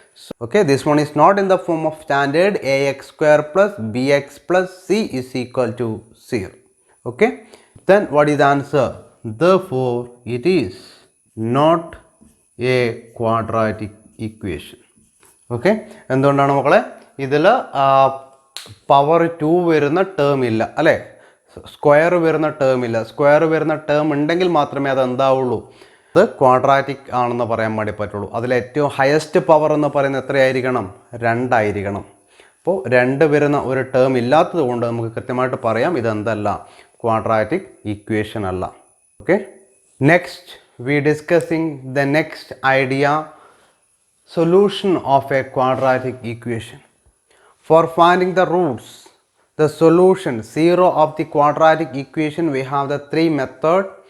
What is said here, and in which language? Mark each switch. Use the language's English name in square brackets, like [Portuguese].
[English] So, okay, this one is not in the form of standard ax square plus bx plus c is equal to 0. Okay, then what is the answer? Therefore it is not a quadratic equation. [Malayalam] Okay, എന്തുകൊണ്ടാണ് മക്കളെ ഇതിൽ power 2 വരുന്ന term ഇല്ല അല്ലേ, square വരുന്ന term ഇല്ല. Square വരുന്ന term ഉണ്ടെങ്കിൽ മാത്രമേ അത് എന്താവുള്ളൂ, അത് ക്വാഡ്രാറ്റിക് ആണെന്ന് പറയാൻ വേണ്ടി പറ്റുള്ളൂ. അതിൽ ഏറ്റവും ഹയസ്റ്റ് പവർ എന്ന് പറയുന്നത് എത്രയായിരിക്കണം? 2 ആയിരിക്കണം. അപ്പോൾ 2 വരുന്ന ഒരു ടേം ഇല്ലാത്തത് കൊണ്ട് നമുക്ക് കൃത്യമായിട്ട് പറയാം ഇതെന്തല്ല, ക്വാഡ്രാറ്റിക് ഇക്വേഷൻ അല്ല. [English] Okay, next we discussing the next idea, solution of a quadratic equation. For finding the roots, the solution 0 of the quadratic equation, we have the 3 method.